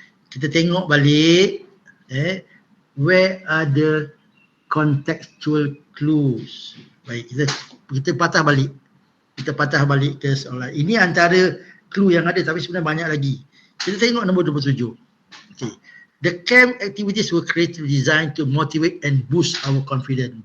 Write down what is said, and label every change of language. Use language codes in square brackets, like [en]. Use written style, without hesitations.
[ms] Kita tengok balik. [en] Where are the contextual clues? [ms] Baik, kita patah balik. Ke soalan. Ini antara clue yang ada tapi sebenarnya banyak lagi. Kita tengok nombor 27. Okay. [en] The camp activities were creatively designed to motivate and boost our confidence.